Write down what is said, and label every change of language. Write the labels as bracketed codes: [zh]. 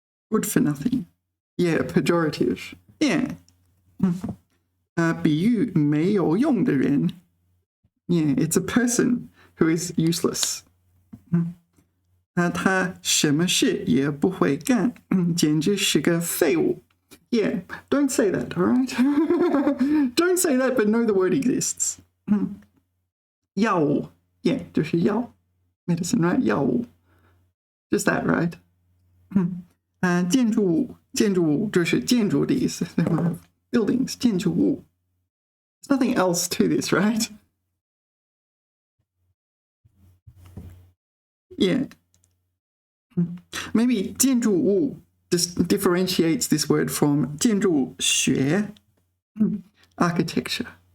[en] good for nothing yeah pejorative yeah [zh] 比喻没有用的人 [en] yeah it's a person who is useless [zh] 他什么事也不会干简直是个废物 [en] yeah don't say that alright don't say that but know the word exists 药物 yeah [zh] 就是药 [en] medicine, right? 药物 just that, right? [zh] 建筑物就是建筑的意思，对吗？ [en] Buildings 建筑物 There's nothing else to this, right? Yeah. Maybe 建筑物 just differentiates this word from 建筑学 architecture.